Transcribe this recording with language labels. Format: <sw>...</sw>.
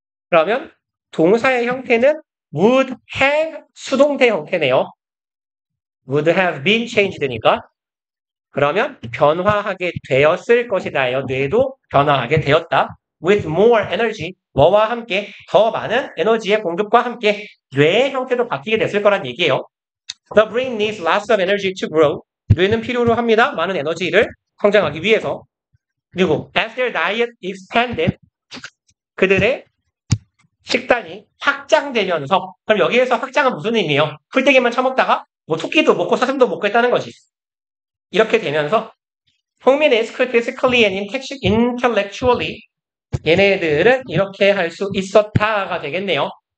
<ko>그러면 동사의 형태는 would have 수동태 형태네요.</ko> <en>would have been changed니까.</en> <ko>그러면 변화하게 되었을 것이다요. 뇌도 변화하게 되었다.</ko> <en>with more energy,</en> <ko>뭐와 함께 더 많은 에너지의 공급과 함께 뇌의 형태도 바뀌게 됐을 거란 얘기예요.</ko> <en>The brain needs lots of energy to grow.</en> <ko>뇌는 필요로 합니다. 많은 에너지를 성장하기 위해서. 그리고</ko> <en>as their diet expanded,</en> <ko>그들의 식단이 확장되면서, 그럼 여기에서 확장은 무슨 의미예요? 풀떼기만 처먹다가 뭐 토끼도 먹고 사슴도 먹고 했다는 거지. 이렇게 되면서 홍민</ko> <en>is physically and intellectually,</en> <ko>얘네들은 이렇게 할 수 있었다가 되겠네요.</ko>